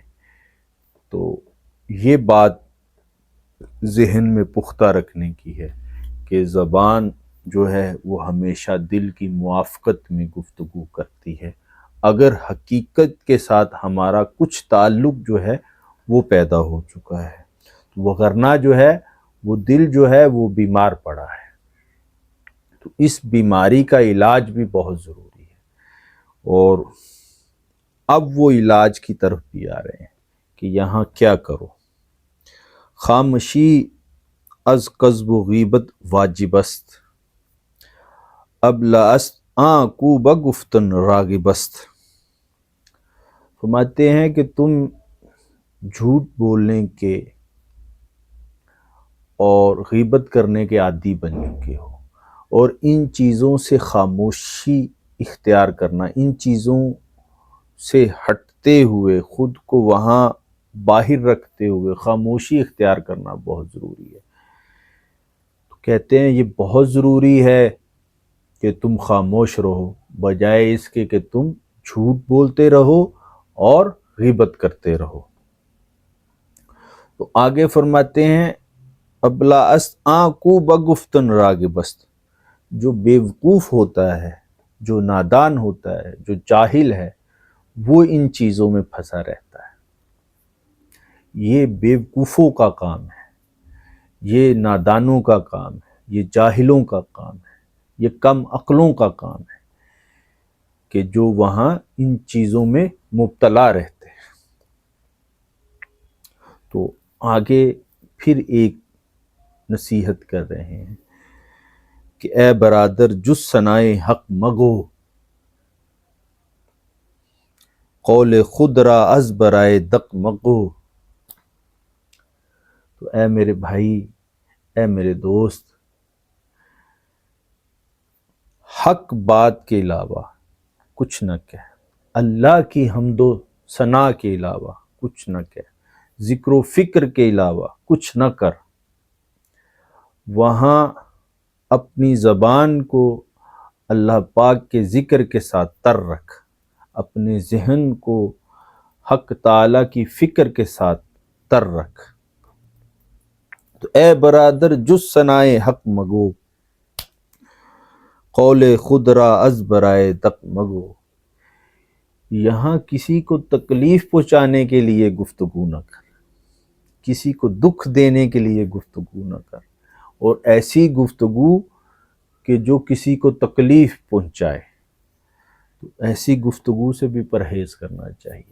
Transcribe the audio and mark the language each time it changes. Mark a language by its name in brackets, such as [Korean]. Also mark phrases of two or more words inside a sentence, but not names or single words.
[Urdu] تو یہ بات ذہن میں پختہ رکھنے کی ہے کہ زبان جو ہے وہ ہمیشہ دل کی موافقت میں گفتگو کرتی ہے، اگر حقیقت کے ساتھ ہمارا کچھ تعلق جو ہے وہ پیدا ہو چکا ہے، وگرنہ جو ہے وہ دل جو ہے وہ بیمار پڑا ہے۔ تو اس بیماری کا علاج بھی بہت ضروری ہے، اور اب وہ علاج کی طرف بھی آ رہے ہیں کہ یہاں کیا کرو۔ [Persian] خامشی از قذب و غیبت واجب است، ابلہ است کو بگفتن راغب است۔ [Urdu] فرماتے ہیں کہ تم جھوٹ بولنے کے اور غیبت کرنے کے عادی بن چکے ہو، اور ان چیزوں سے خاموشی اختیار کرنا، ان چیزوں سے ہٹتے ہوئے، خود کو وہاں باہر رکھتے ہوئے خاموشی اختیار کرنا بہت ضروری ہے۔ تو کہتے ہیں یہ بہت ضروری ہے کہ تم خاموش رہو، بجائے اس کے کہ تم جھوٹ بولتے رہو اور غیبت کرتے رہو۔ تو آگے فرماتے ہیں [Persian] ابلا است کو بگفتن راغب است، [Urdu] جو بیوقوف ہوتا ہے، جو نادان ہوتا ہے، جو جاہل ہے، وہ ان چیزوں میں پھنسا رہتا ہے۔ یہ بیوقوفوں کا کام ہے، یہ نادانوں کا کام ہے، یہ جاہلوں کا کام ہے، یہ کم عقلوں کا کام ہے کہ جو وہاں ان چیزوں میں مبتلا رہتے ہیں۔ تو آگے پھر ایک نصیحت کر رہے ہیں کہ [Persian] اے برادر جز ثنائے حق مگو، قول خود را از برائے دق مگو۔ [Urdu] تو اے میرے بھائی، اے میرے دوست، حق بات کے علاوہ کچھ نہ کہہ، اللہ کی حمد و ثنا کے علاوہ کچھ نہ کہہ، ذکر و فکر کے علاوہ کچھ نہ کر۔ وہاں اپنی زبان کو اللہ پاک کے ذکر کے ساتھ تر رکھ، اپنے ذہن کو حق تعالیٰ کی فکر کے ساتھ تر رکھ۔ [Persian] تو اے برادر جز ثنائے حق مگو، قول خود را از برائے دق مگو۔ [Urdu] یہاں کسی کو تکلیف پہنچانے کے لیے گفتگو نہ کر، کسی کو دکھ دینے کے لیے گفتگو نہ کر، اور ایسی گفتگو کہ جو کسی کو تکلیف پہنچائے، تو ایسی گفتگو سے بھی پرہیز کرنا چاہیے۔